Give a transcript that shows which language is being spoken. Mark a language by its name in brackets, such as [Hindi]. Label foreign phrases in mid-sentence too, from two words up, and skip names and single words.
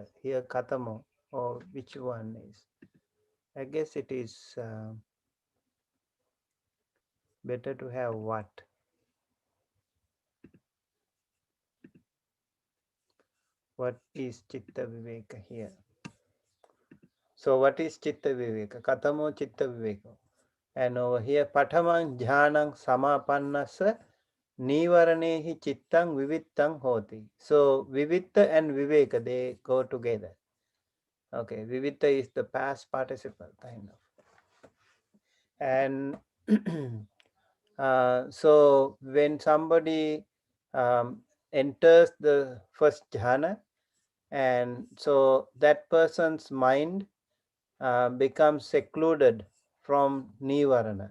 [English] Here katamo or which one is? I guess it is better to have what. What is [Pali] chitta viveka [English] here? So what is [Pali] chitta viveka? Katamo chitta viveka. [English] And over here, [Pali] patamang jhanang samapannasa nivaranehi chittang vivittang hoti. [English] So vivitta and viveka, they go together. Okay, vivitta is the past participle kind of. And so when somebody enters the first jhana, and so that person's mind becomes secluded from nivarana.